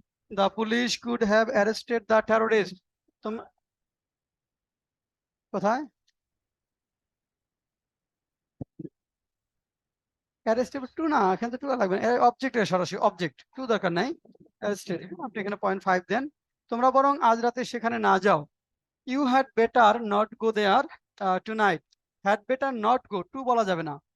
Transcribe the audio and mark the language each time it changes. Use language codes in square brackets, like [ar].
[en] The police could have arrested the terrorist. [bn] तुम কোথায় arrested two না, এখানে তো টু লাগবে না, অবজেক্টের সরাসরি অবজেক্ট, টু দরকার নাই। arrested আপনি এখানে 0.5 দেন। তোমরা বরং আজ রাতে সেখানে না যাও। [en] You had better not go there tonight. Had better not go, [bn] two বলা যাবে না।